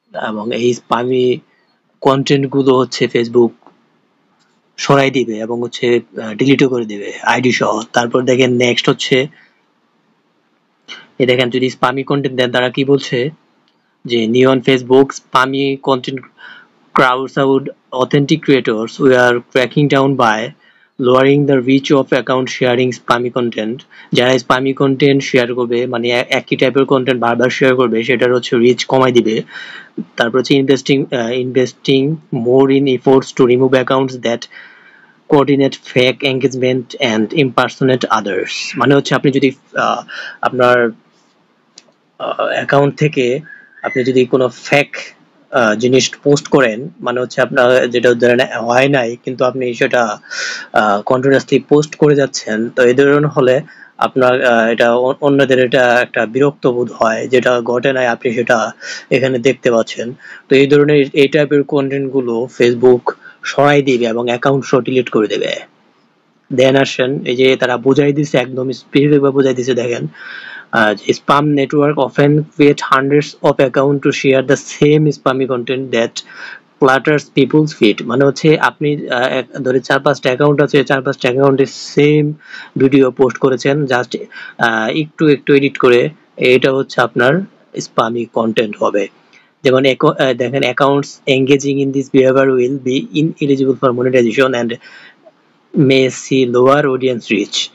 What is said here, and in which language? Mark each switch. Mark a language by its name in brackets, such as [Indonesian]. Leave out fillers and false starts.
[Bangla] এবং এই স্পামি কন্টেন্ট গুলো হচ্ছে ফেসবুক সরাই দিবে এবং হচ্ছে ডিলিটও করে দিবে আইডি সহ। তারপর দেখেন নেক্সট হচ্ছে, এই দেখেন যদি স্পামি কন্টেন্ট দেন তারা কি বলছে, যে নিয়ন Facebook [English] spammy content crowds out authentic creators. We are cracking down by lowering the reach of account sharing spammy content. [Bangla] যারা spammy content শেয়ার করবে, মানে একই টাইপের কন্টেন্ট বারবার শেয়ার করবে, সেটার হচ্ছে রিচ কমাই দিবে। তারপর হচ্ছে [English] Investing more in efforts to remove accounts that coordinate fake engagement and impersonate others. [Bangla] মানে হচ্ছে আপনি যদি আপনার অ্যাকাউন্ট থেকে আপনি যদি কোনো ফেক জিনিস পোস্ট করেন, মানে হচ্ছে আপনার যেটা ধরেন হয় নাই কিন্তু আপনি সেটা কন্টিনিউয়াসলি পোস্ট করে যাচ্ছেন, তো এই ধরনের হলে আপনার এটা অন্যদের এটা একটা বিরক্ত বোধ হয়, যেটা ঘটে নাই আপনি সেটা এখানে দেখতে পাচ্ছেন। তো এই ধরনের এই টাইপের কন্টেন্ট গুলো ফেসবুক সরাই দিবে এবং অ্যাকাউন্ট সহ ডিলিট করে দেবে। দেন আসেন, এই যে তারা বুঝাই দিছে, একদম স্পেসিফিক ভাবে বুঝাই দিছে। দেখেন, [English] spam network often create hundreds of accounts to share the same spammy content that clutters people's feed. [Bangla] মানে হচ্ছে আপনি ধরে 4-5টা অ্যাকাউন্ট আছে, 4-5টা অ্যাকাউন্টে সেম ভিডিও পোস্ট করেছেন, জাস্ট একটু একটু এডিট করে। এটা হচ্ছে আপনার স্পামি কন্টেন্ট হবে। যেমন দেখেন, [English] Accounts engaging in this behaviour will be ineligible for monetization and may see lower audience reach.